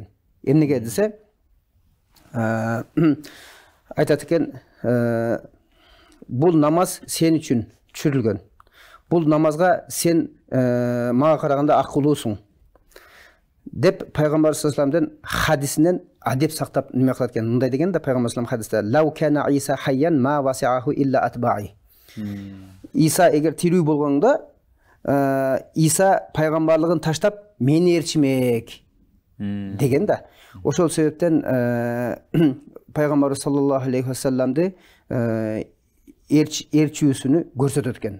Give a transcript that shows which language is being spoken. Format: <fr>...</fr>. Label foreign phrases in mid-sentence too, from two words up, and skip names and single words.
<ky>Эмнеге десе, айтат экен, бул намаз сен үчүн түшүрүлгөн. Бул намазга сен мага караганда акылуусуң деп пайгамбар</ky> <ar>صلى الله عليه وسلم</ar> <ky>хадисинен адеп сактап неме кылат экен. Мындай деген да пайгамбар</ky> <ar>صلى الله عليه وسلم хадисте: "لو كان عيسى حيا ما وسعه إلا اتباعي."</ar> <ky>Иса эгер тирүү болгондо Иса пайгамбарлыгын таштап мени ээрчимек деген да. Ошол себептен пайгамбар</ky> <ar>صلى الله عليه وسلم</ar> <ky>ээрчүүсүнү көрсөтөт экен.</ky>